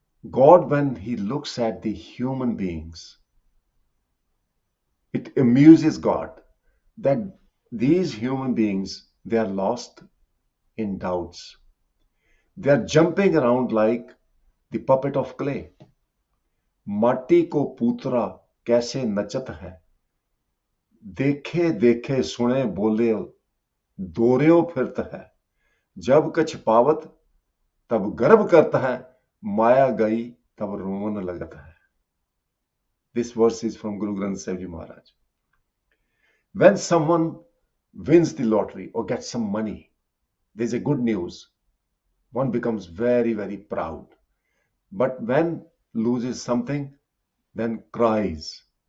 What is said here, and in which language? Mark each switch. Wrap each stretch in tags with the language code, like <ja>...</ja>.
<en>God, when he looks at the human beings, it amuses God that these human beings, they are lost in doubts. They are jumping around like the puppet of clay.</en> <hi>माटी को पूतरा कैसे नचत है, देखे देखे सुने बोले दोर्यो फिरत है, जब कछ पावत तब गर्व करता है, माया गई तब रोवन लगत है.</hi> <en>This verse is from Guru Granth Sahib Ji Maharaj. When someone wins the lottery or gets some money, there's a good news. One becomes very, very proud. But when loses something, then cries.</en>